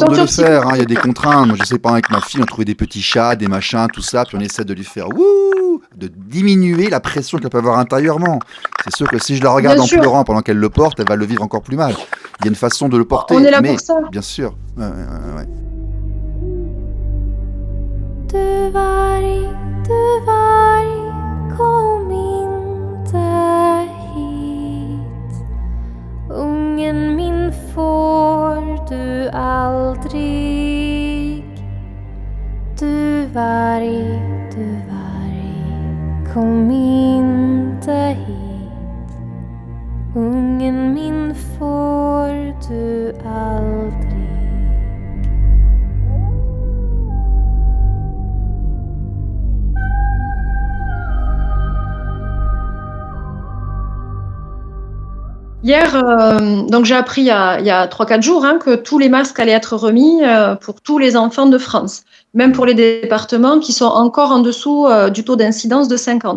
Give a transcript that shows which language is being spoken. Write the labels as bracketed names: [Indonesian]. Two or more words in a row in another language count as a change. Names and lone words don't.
[French] façon de le torture faire, hein, il y a des contraintes. Moi, je sais pas, avec ma fille, on trouvait des petits chats, des machins, tout ça, puis on essaie de lui faire wouh, de diminuer la pression qu'elle peut avoir intérieurement. C'est sûr que si je la regarde Bien en sûr. pleurant pendant qu'elle le porte, elle va le vivre encore plus mal. Il y a une façon de le porter, On est là mais pour ça. bien sûr. Ouais. [Swedish] Du varg, kom inte hit. Ungen min får du aldrig. Du varg, kom inte hit. Ungen min får du aldrig. [French] Hier, donc j'ai appris il y a 3-4 jours que tous les masques allaient être remis pour tous les enfants de France, même pour les départements qui sont encore en dessous du taux d'incidence de 50.